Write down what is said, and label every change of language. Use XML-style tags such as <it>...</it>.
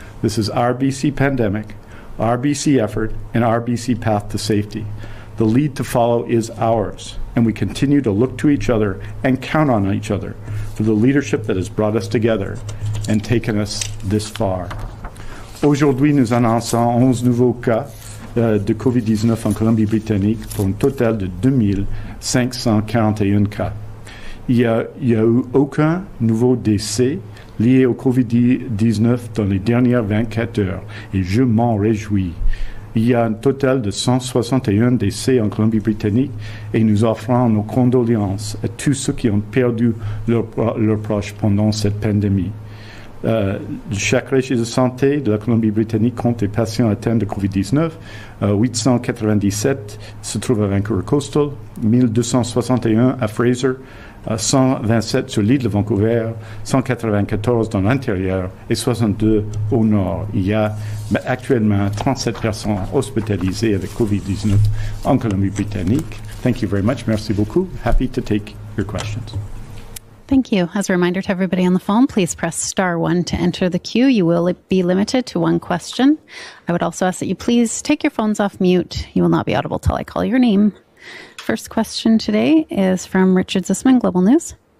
<en>This is our BC pandemic, our BC effort, and our BC path to safety. The lead to follow is ours, and we continue to look to each other and count on each other for the leadership that has brought us together and taken us this far.</en> <fr>Aujourd'hui, nous annonçons 11 nouveaux cas de COVID-19 en Colombie-Britannique pour un total de 2541 cas. il y a eu aucun nouveau décès lié au COVID-19 dans les dernières 24 heures et je m'en réjouis. Il y a un total de 161 décès en Colombie-Britannique et nous offrons nos condoléances à tous ceux qui ont perdu leurs proches pendant cette pandémie. Chaque régie de santé de la Colombie-Britannique compte des patients atteints de COVID-19. 897 se trouvent à Vancouver Coastal, 1261 à Fraser, 127 sur l'île de Vancouver, 194 dans l'intérieur et 62 au nord. Il y a actuellement 37 personnes hospitalisées avec COVID-19 en Colombie-Britannique.</fr> <en>Thank you very much.</en> <fr>Merci beaucoup.</fr> <en>Happy to take your questions. Thank you. As a reminder to everybody on the phone, please press *1 to enter the queue. You will be limited to one question. I would also ask that you please take your phones off mute. You will not be audible till I call your name. First question today is from Richard Zisman, Global News.</en>